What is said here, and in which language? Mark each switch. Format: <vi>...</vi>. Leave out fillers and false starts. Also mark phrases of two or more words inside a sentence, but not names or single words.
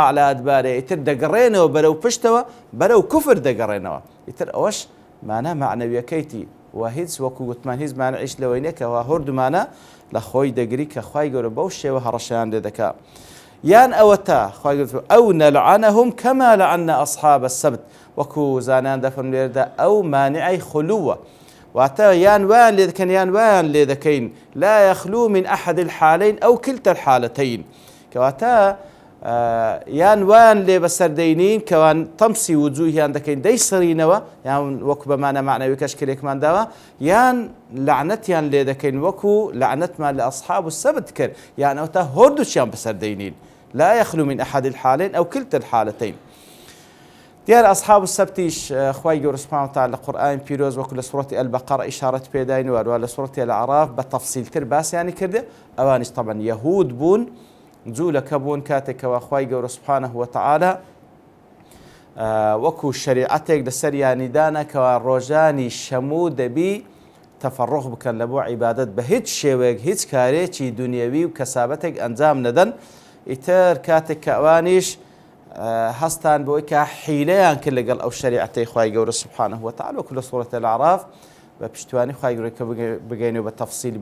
<ar>على ئەدبارێ</ar> <ckb>ئیتر دەگەڕێنەوە بەرەو پشتەوە بەرەو کوفر دەگەڕێنەوە ئیتر ئەوەش مانە معنەویەکەیتی و هیچ وەکو گوتمان هیچ مانعیش لەوەی نییە کەوا هەردوومانە لە خۆی دەگری کە خوای گەورە بەو شێوە هەڕەشەیان لێ دەکا یان ئەوە تا خوای گەورە ئەو</ckb> <ar>نەلعنەهم کەما لەعەنە ئەصحاب السەبت</ar> <ckb>وەکو زانان دەفەرمێ لێرەدا ئەو مانعی خولووە واتە یان وایان لێ دەکەن یان وایان لێ دەکەین</ckb> <ar>لا يخلو من أحد الحالين أو كلتا الحالتين</ar> <ckb>کەواتە یان وایان لێ بەسەردەینین کەوان تەمسی وجوهیان دەکەین دەیسڕینەوە یان وەکو بەمانە معنەویەکەش کلێکمان داوە یان لعنەتیان لێ دەکەین وەکو لعنەتمان لە ئەصحاب السەبت کرد یان ئەو تا هەردووچیان بەسەردەینین</ckb> <ar>لا يخلو من أحد الحالين أو كلتا الحالتين</ar> <ckb>دیار أصحاب السبتیش خوای گەورە</ckb> <ar>سوبحانه وتعالى</ar> <ckb>لە قورئانی پیرۆز وەکو لە سوورەتی ئەلبەقەرە ئیشارەت پێداین و هەروە لە سوورەتی الأعراف بە تەفسیلتر باسییانی کردێ ئەوانیش طبعا یەهود بوون جوولەکە بوون کاتێکەوە خوای گەورە</ckb> <ar>سوبحانه وتعالى</ar> <ckb>وەکو شەریعەتێک لەسەریانی دانا کەوا ڕۆژانی شەموو دەبی تەفەڕغ بکەن لە بۆ عیبادەت بە هیچ شێوەیەک هیچ کارێکی دنیەوی و کەسابەتێک ئەنجام نەدەن ئیتر کاتێک کە ئەوانیش هەستان بۆی کە حیلەیان کرد لەگەڵ ئەو شەریعەتەی خوای گەورە</ckb> <ar>سوبحانه وتعالى</ar> <ckb>وەکو لە سوورەتی الأعراف بە پشتیوانی خوای گەورە کە بگەینەوە بە تەفسیل</ckb>